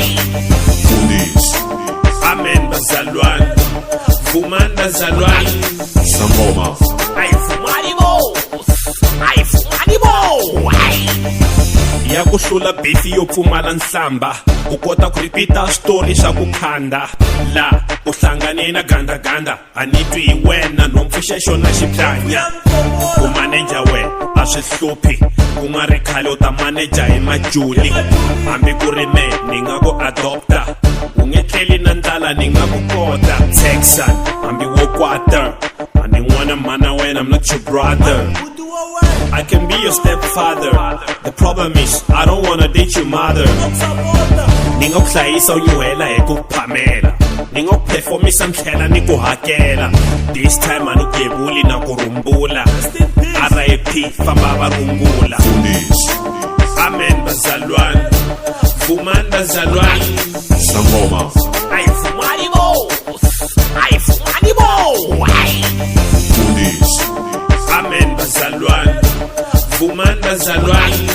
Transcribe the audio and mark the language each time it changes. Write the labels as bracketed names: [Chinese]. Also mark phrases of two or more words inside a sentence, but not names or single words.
[Zulu] Amen bazalwani. Fuman bazalwani. Sangoma. Ay fumani mo. Ay fumani mo. [Tsonga] Ya kuhlula beef yo pfumala nhlamba u kota ku repeata story swa ku khanda la u hlangane na gandaganda anitwi hi wena nompfuxa xona xiplanya ku manager we a swi hluphi ku nga ri khale u ta manager hi majuli hambi ku ri me ni nga ku adopta u nge tleli na ndlala ni nga ku kota Texan hambi wo kwata a ni n'wana mana wena [English] I'm not your brother. I can be your stepfather. The problem is, I don't wanna date your mother. [Tsonga] Ningo kuhlayisa unyuhela hi ku phamela. Ningo performisa mthlela ni ku hakela. [English] This time [Tsonga] anugebuli na ku rumbula. RIP famba va rungula. [Zulu] Amen bazalwani. Fuman bazalwani. Sangoma. Ay fumani mo. Ay fumani mo. Amen bazalwani. Fuman bazalwani.